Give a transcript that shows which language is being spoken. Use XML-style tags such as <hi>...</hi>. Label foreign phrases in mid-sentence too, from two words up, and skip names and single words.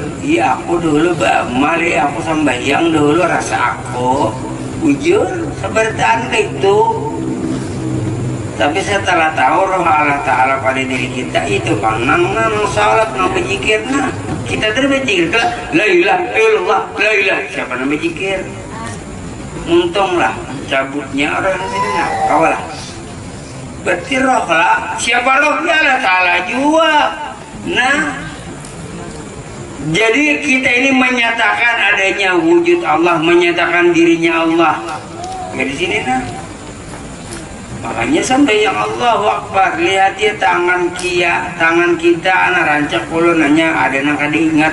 <bjn>Iya aku dulu mali aku sambayang dulu rasa aku bujur seperti itu. Tapi setelah tahu roh Allah Ta'ala pada diri kita itu nang salat nang berzikir nah kita berzikir</bjn> <ar>لا إله إلا الله لا إله</ar> <bjn>siapa nang berzikir untunglah cabutnya orang sini nah kawalah berarti roh lah siapa rohnya Allah Ta'ala juga. Nah jadi kita ini menyatakan adanya wujud Allah, menyatakan dirinya Allah. Di sini nah. Makanya sampai yang</bjn> <ar>الله أكبر,</ar> <bjn>lihat dia tangan kita anak rancak puluh nanya ada yang kada ingat.</bjn>